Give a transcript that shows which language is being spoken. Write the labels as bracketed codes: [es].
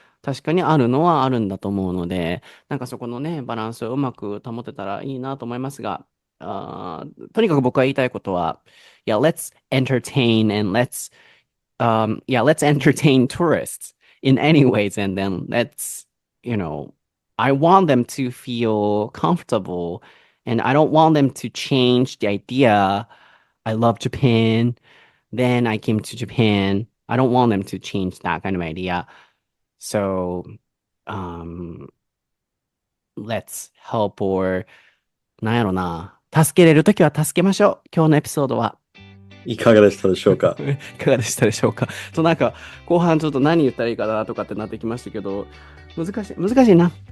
[ja] 確かにあるのはあるんだと思うので、なんかそこのね、バランスをうまく保てたらいいなと思いますが、とにかく僕が言いたいことは、 [en] yeah, let's entertain and let's entertain tourists in any ways, and then you know, I want them to feel comfortable, and I don't want them to change the idea. I love Japan. Then I came to Japan. I don't want them to change that kind of idea. So, um, let's help or [ja] なんやろな。助けれるときは助けましょう。今日のエピソードは。いかがでしたでしょうか？いかがでしたでしょうか。そうなんか、後半ちょっと何言ったらいいかなとかってなってきましたけど、難しいな。